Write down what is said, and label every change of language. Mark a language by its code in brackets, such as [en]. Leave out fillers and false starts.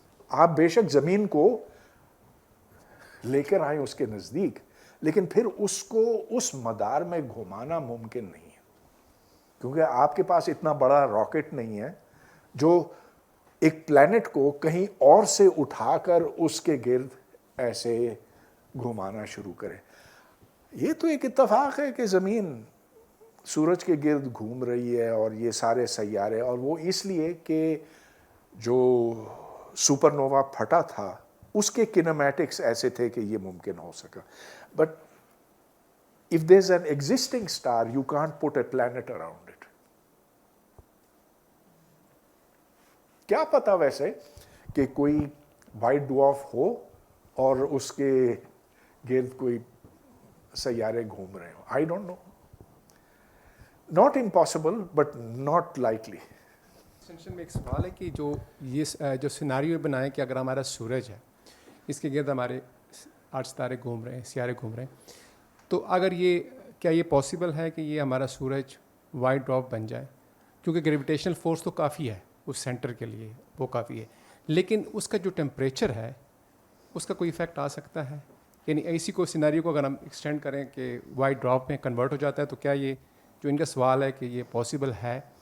[ur] آپ بے شک زمین کو لے کر آئیں اس کے نزدیک, لیکن پھر اس کو اس مدار میں گھمانا ممکن نہیں ہے, کیونکہ آپ کے پاس اتنا بڑا راکٹ نہیں ہے جو ایک پلانٹ کو کہیں اور سے اٹھا کر اس کے گرد ایسے گھمانا شروع کرے. یہ تو ایک اتفاق ہے کہ زمین سورج کے گرد گھوم رہی ہے اور یہ سارے سیارے, اور وہ اس لیے کہ جو سپر نووا پھٹا تھا اس کے کینیمیٹکس ایسے تھے کہ یہ ممکن ہو سکا. [en] But if there's an existing star, you can't put a planet around it. [ur] کیا پتا ویسے کہ کوئی وائٹ ڈوارف ہو اور اس کے گرد کوئی سیارے گھوم رہے ہوں. [en] I don't know. Not impossible, but not likely. [ur] Extension میں ایک سوال ہے کہ جو سیناریو بنائے کہ اگر ہمارا سورج ہے, اس کے گرد ہمارے 8 ستارے گھوم رہے ہیں, سیارے گھوم رہے ہیں, تو اگر کیا یہ پاسبل ہے کہ یہ ہمارا سورج وائٹ ڈوارف بن جائے؟ کیونکہ گریویٹیشنل فورس تو کافی ہے اس سینٹر کے لیے, وہ کافی ہے, لیکن اس کا جو ٹیمپریچر ہے اس کا کوئی ایفیکٹ آ سکتا ہے؟ یعنی ایسی کوئی سیناریو کو اگر ہم ایکسٹینڈ کریں کہ وائٹ ڈوارف میں کنورٹ ہو جاتا ہے, تو کیا یہ جو ان کا سوال ہے کہ یہ پاسبل ہے؟